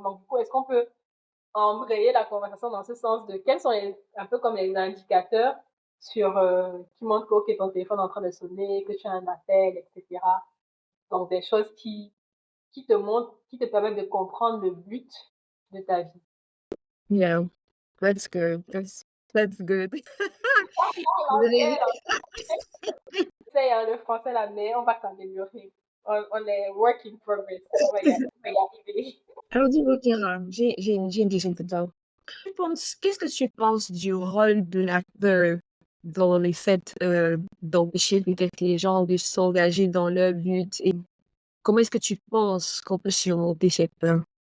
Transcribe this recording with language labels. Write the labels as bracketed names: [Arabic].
[French] Donc, du coup, est-ce qu'on peut embrayer la conversation dans ce sens de quels sont un peu comme les indicateurs qui montrent que, OK, ton téléphone est en train de sonner, que tu as un appel, etc. Donc, des choses qui te montrent, qui te permettent de comprendre le but de ta vie. [English] Yeah, that's good. That's good. [French] Désolée. L'anglais, l'anglais, hein, le français, là, mais on va s'améliorer. On est [English] work in progress. [French] On va y arriver. Alors dis-moi, Kira, j'ai une question pour toi. Qu'est-ce que tu penses du rôle de l'acteur dans les faits d'empêcher peut-être les gens de s'engager dans leur but et comment est-ce que tu penses qu'on peut surmonter cette peur?